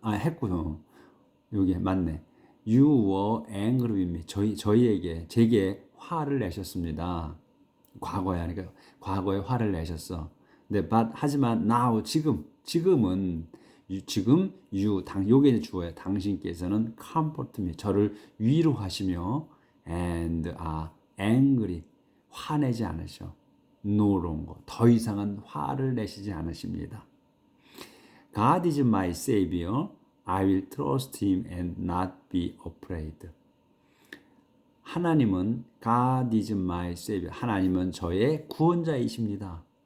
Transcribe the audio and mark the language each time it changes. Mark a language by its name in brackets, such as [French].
[Korean] 했구나. 여기 맞네. [English] You were angry with me. [Korean] 제게 화를 내셨습니다. 과거야. 그러니까 과거에 화를 내셨어. 하지만 now 지금은 요게 주어야. 당신께서는 [English] comfort me. [Korean] 저를 위로하시며 [English] and are angry. [Korean] 화내지 않으셔. [English] no longer. [Korean] 더 이상은 화를 내시지 않으십니다. [English] God is my savior. I will trust him and not be afraid. [Korean] 하나님은 [English] God is my savior. [Korean] 하나님은 저의 구원자이십니다.